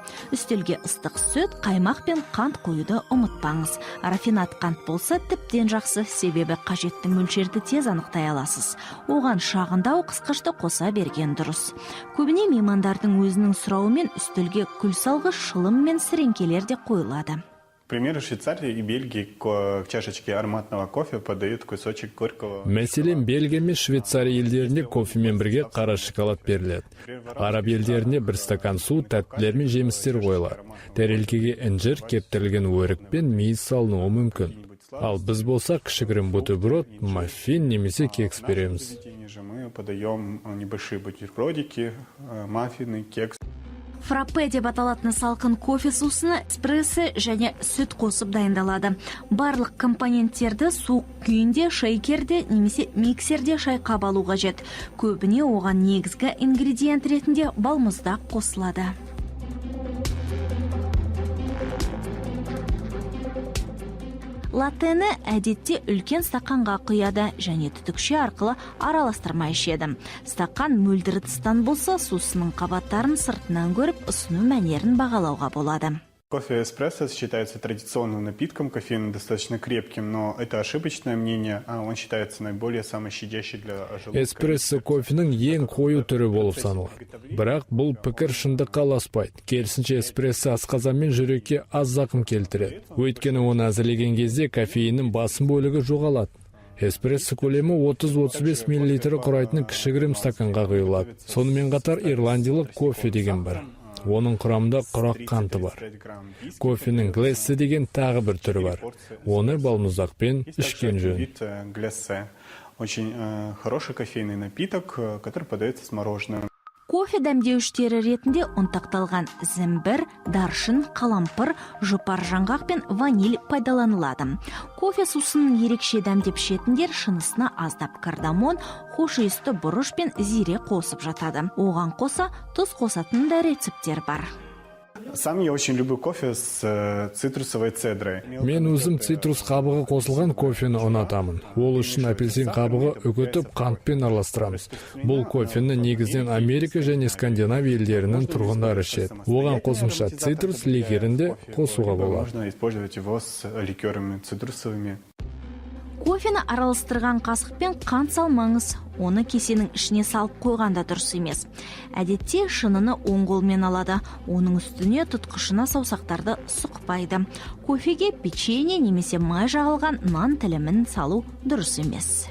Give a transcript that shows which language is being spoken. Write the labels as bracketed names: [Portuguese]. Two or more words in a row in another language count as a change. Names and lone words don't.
[Kazakh] Үстелге ыстық сүт, қаймақ пен қант қоюды ұмытпаңыз. Рафинат қант болса тіптен жақсы, себебі қажетті мөлшерді тез анықтай аласыз. Оған шағындау қысқышты қоса берген дұрыс. Көбіне меймандардың өзінің сұрауымен үстелге күл салғыш, шылым мен сіреңкелер де қойылады. [Russian] К примеру, в Швейцарии и Бельгии к чашечке ароматного кофе подают кусочек горького. [Kazakh] Мәселен, Бельгия мен Швейцария елдерінде кофемен бірге қара шоколад беріледі. Араб елдерінде бір стакан су, тәттілер мен жемістер қойылады. Тәрелкеге інжір, кептірілген өрік пен мейіз салынуы мүмкін. Ал біз болсақ, кішігірім бутерброд, маффин немесе кекс береміз. [Russian] Мы подаем небольшие бутербродики, маффины, кекс. [Kazakh] Фраппе деп аталатын салқын кофе сусыны эспрессо және сүт қосып дайындалады. Барлық компоненттерді суық күйінде, шейкерде немесе миксерде шайқап алу қажет. Көбіне оған негізгі ингредиент ретінде балмұздақ қосылады. Латтені әдетте үлкен стақанға құяды және түтікше арқылы араластырмай ішеді. Стақан мөлдір ыдыстан болса, сусынның қабаттарын сыртынан көріп, ұсыну мәнерін бағалауға болады. [Russian] Кофе эспрессо считается традиционным напитком, кофеин достаточно крепким, но это ошибочное мнение, он считается наиболее самощадящий для желудка. [Kazakh] Эспрессо кофенің ең қою түрі болып саналады. Бірақ бұл пікір шындыққа аласпайды. Керісінше эспрессо асқазан мен жүрекке аз зақым келтіреді. Өйткені оны әзірлеген кезде кофеиннің басым бөлігі жоғалады. Эспрессо көлемі 30-35 мл құрайтын кішігірім стаканға құйылады. Сонымен қатар ирландиялық кофе деген бар. Оның құрамында құрақ қанты бар. Кофенің глэссе деген тағы бір түрі бар. Оны балмұздақпен ішкен жөн. [Russian] Очень хороший кофейный напиток, который подается с мороженым. [Kazakh] Кофе дәмдеуіштері ретінде ұнтақталған зімбір, даршын, қалампыр, жұпар жаңғақ пен ваниль пайдаланылады. Кофе сусынын ерекше дәмдеп ішетіндер шынысына аздап кардамон, хош иісті бұрыш пен зире қосып жатады. Оған қоса тұз қосатын да рецептер бар. [Russian] Сам я очень люблю кофе с цитрусовой цедрой. [Kazakh] Мен өзім цитрус қабығы қосылған кофені ұнатамын. Ол үшін апельсин қабығы үгітіп қантпен араластырамыз. Бұл кофені негізден Америка және Скандинав елдерінің тұрғындары ішеді. Оған қосымша цитрус ликерінде қосуға болады. [Russian] Можно использовать его с ликерами цитрусовыми. [Kazakh] Кофені араластырған қасықпен қант салмаңыз, оны кесенің ішіне салып қойғанда дұрыс емес. Әдетте шыныны оң қолмен алады, оның үстіне тұтқышына саусақтарды сұқпайды. Кофеге печенье немесе май жағылған нан тілімін салу дұрыс емес.